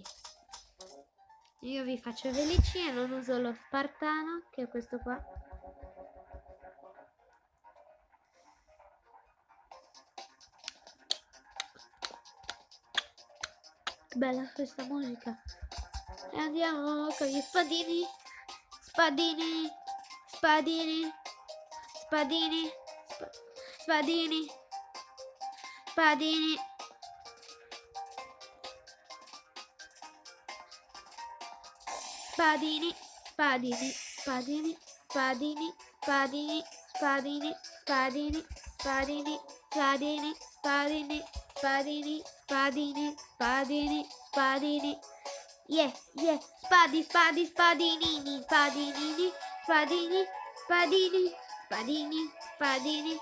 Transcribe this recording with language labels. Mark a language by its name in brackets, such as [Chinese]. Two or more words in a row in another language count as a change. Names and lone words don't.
[Italian] Io vi faccio felici e non uso lo spartano, che è questo qua. Che bella questa musica. E andiamo con gli spadini. Spadini. Spadini. Spadini. Spadini. Spadini. Spadini, spadini, spadini, spadini, spadini, spadini, spadini, spadini, spadini, spadini, spadini, spadini, spadini, spadini. [English] Yeah, yeah, [Italian] spadi, spadi, spadinini, spadinini, spadini, spadini, spadini, spadini.